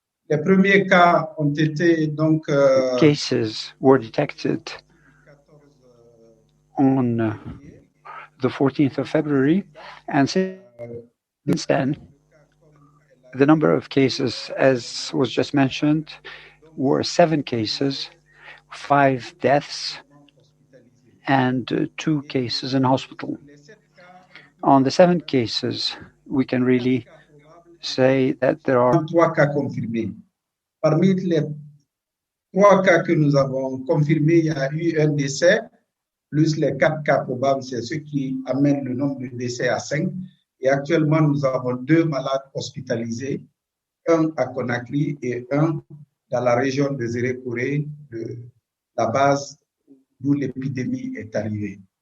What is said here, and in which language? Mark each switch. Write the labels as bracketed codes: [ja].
[fr] Les premiers cas ont été donc [en] cases were detected on the 14th of February, and since then, the number of cases, as was just mentioned, were 7 cases, 5 deaths, and 2 cases in hospital. On the 7 cases, we can really say that there are [fr] 3 cas confirmés. Parmi les 3 cas que nous avons confirmés, il y a eu un décès, plus les 4 cas probables, c'est ce qui amène le nombre de décès à 5. Et actuellement, nous avons 2 malades hospitalisés, un à Conakry et un dans la région de Zérékoré, la base d'où l'épidémie est arrivée.